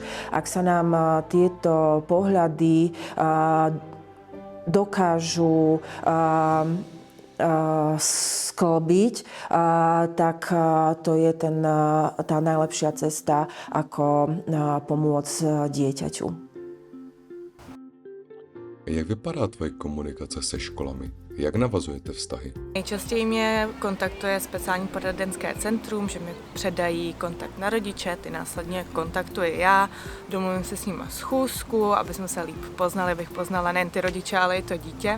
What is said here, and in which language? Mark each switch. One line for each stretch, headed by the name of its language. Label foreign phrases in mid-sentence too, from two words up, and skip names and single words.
Slovak: Ak sa nám tieto pohľady dokážu sklbiť, tak to je tá najlepšia cesta, ako pomôcť dieťaťu.
Czech: Jak vypadá tvoje komunikace se školami? Jak navazujete vztahy? Nejčastěji mě kontaktuje speciální poradenské centrum, že mi předají kontakt na rodiče, ty následně kontaktuji já, domluvím se s nimi schůzku, aby jsme se líp poznali, abych poznala nejen ty rodiče, ale i to dítě.